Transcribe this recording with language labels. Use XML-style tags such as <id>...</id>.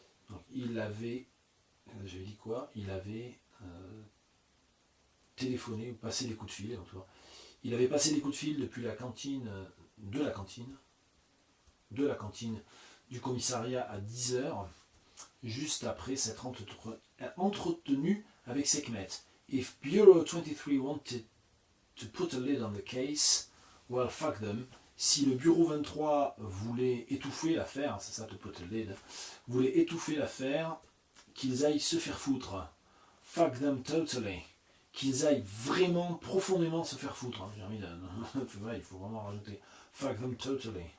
<fr>Donc il avait, j'avais dit quoi ? Il avait téléphoné, ou passé des coups de fil. Il avait passé des coups de fil depuis la cantine, de la cantine du commissariat à 10h, juste après s'être entretenu avec Sekhmet.</fr> <en>If Bureau 23 wanted to put a lid on the case, well, fuck them.</en> <fr>Si le Bureau 23 voulait étouffer l'affaire, c'est ça,</fr> <en>to put a lid,</en> <fr>voulait étouffer l'affaire, qu'ils aillent se faire foutre.</fr> <en>Fuck them totally.</en> <fr>Qu'ils aillent vraiment, profondément se faire foutre. J'ai envie de... il faut vraiment rajouter. Fuck them totally.</fr>